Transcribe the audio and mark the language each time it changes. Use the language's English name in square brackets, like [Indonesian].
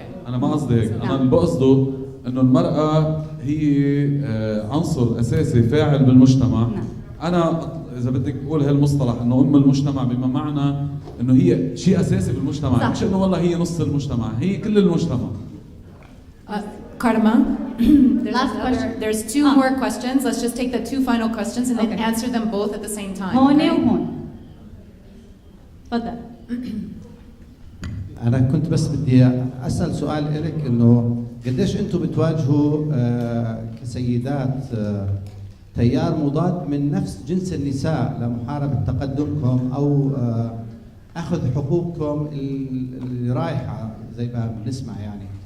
[Arabic] انا ما قصدي هيك، انا اللي بقصده انه المراه هي عنصر اساسي فاعل بالمجتمع. انا اذا بدك تقول هالمصطلح انه ام المجتمع بما معنى انه هي شيء اساسي بالمجتمع، صح. مش انه والله هي نص المجتمع، هي كل المجتمع. [English] Karma, there's two more questions. Let's just take the two final questions and then answer them both at the same time. [Arabic] هون وهون. تفضل. أنا كنت بس بدي أسأل سؤال إلك، إنه قديش أنتم بتواجهوا كسيدات تيار مضاد من نفس جنس النساء لمحاربة تقدمكم أو أخذ حقوقكم اللي رايحة زي ما بنسمع يعني.